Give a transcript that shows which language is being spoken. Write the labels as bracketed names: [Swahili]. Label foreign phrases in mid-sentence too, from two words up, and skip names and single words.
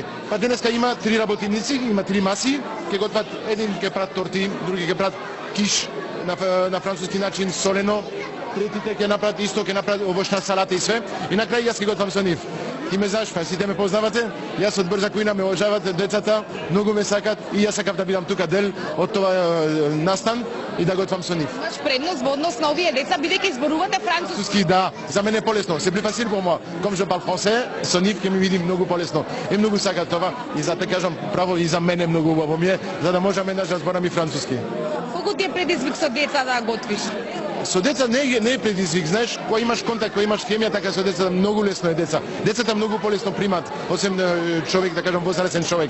[Macedonian] Па денеска има 3 работеници, има 3 маси, ќе готват, еден ќе прават торти, други ќе прават киш на француски начин солено, третите ќе направат исто, ќе направат овошна салата и све, и на крај јас ќе готвам со нив. Ти ме знаеш, сите ме познавате, јас од Брза Куина ме уважават децата, многу ме сакат и јас сакав да бидам тука дел од тоа настан и да готвам со нив. Имаш предност во однос на овие деца бидејќи зборувате француски. Да, за мене е полесно. [French] C'est plus facile pour moi. Comme je parle français, [Macedonian] со нив ќе ми види многу полесно. И многу сакат тоа и за те кажам право и за мене многу убаво ми е, за да можеме да збораме француски. Колку ти е предизвик со деца да готвиш? Со деца не е предизвик, знаеш, кога имаш контакт, кога имаш хемија, така со деца многу лесно е деца. Децата многу полесно примат, освен човек, да кажам, возрастен човек.